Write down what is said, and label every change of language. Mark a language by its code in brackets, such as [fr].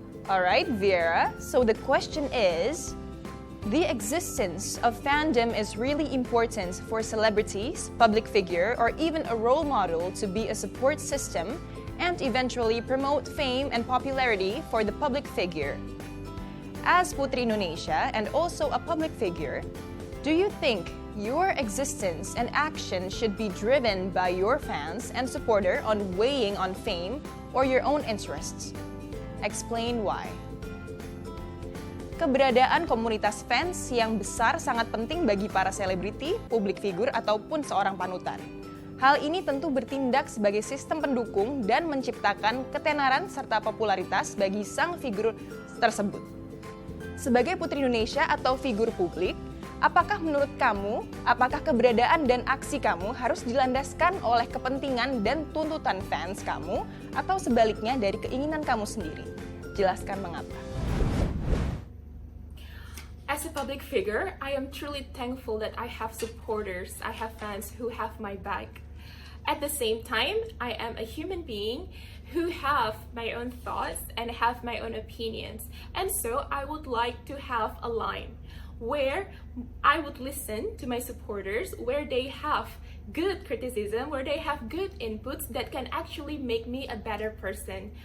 [en] Alright, Viera, so the question is, the existence of fandom is really important for celebrities, public figure, or even a role model to be a support system and eventually promote fame and popularity for the public figure. As Puteri Indonesia and also a public figure, do you think your existence and action should be driven by your fans and supporter on weighing on fame or your own interests? Explain why. [id] Keberadaan komunitas fans yang besar sangat penting bagi para selebriti, publik figur, ataupun seorang panutan. Hal ini tentu bertindak sebagai sistem pendukung dan menciptakan ketenaran serta popularitas bagi sang figur tersebut. Sebagai Puteri Indonesia atau figur publik, apakah menurut kamu, apakah keberadaan dan aksi kamu harus dilandaskan oleh kepentingan dan tuntutan fans kamu atau sebaliknya dari keinginan kamu sendiri? Jelaskan mengapa. [en] As a public figure, I am truly thankful that I have supporters, I have fans who have my back. At the same time, I am a human being who have my own thoughts and have my own opinions. And so I would like to have a line where I would listen to my supporters, where they have good criticism, where they have good inputs that can actually make me a better person.